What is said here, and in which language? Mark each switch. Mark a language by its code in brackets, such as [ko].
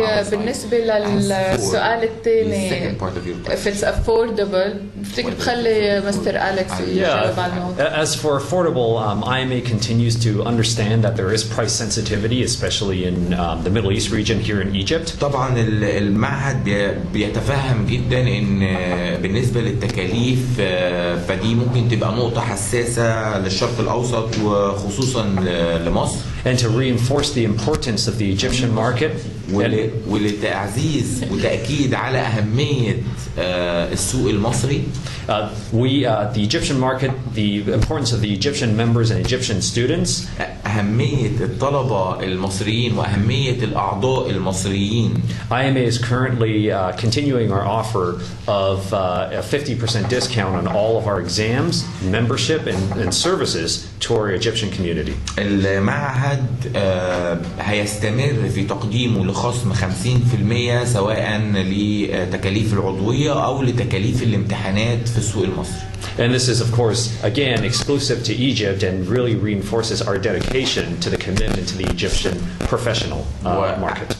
[ar] بالنسبه للسؤال الثاني [en] if it's affordable [ar] بفتكر بخلي مستر أليكس يجاوب على الموضوع. [en] As for affordable, IMA continues to understand that there is price sensitivity, especially in the Middle East region here in Egypt. [ar] طبعا المعهد بيتفهم جدا ان بالنسبه للتكاليف فدي ممكن تبقى نقطه حساسه للشرق الاوسط وخصوصا لمصر. [en] And to reinforce the importance of the Egyptian market. [ar] ولتعزيز وتأكيد على أهمية السوق المصري. [en] The Egyptian market, the importance of the Egyptian members and Egyptian students. [ar] أهمية الطلبة المصريين وأهمية الأعضاء المصريين. [en] IMA is currently continuing our offer of a 50% discount on all of our exams, membership, and services to our Egyptian community. [ar] المعهد هيستمر في تقديمه لخصم 50% سواء لتكاليف العضوية أو لتكاليف الامتحانات في السوق المصري. [en] And this is, of course, again, exclusive to Egypt and really reinforces our dedication to the commitment to the Egyptian professional market.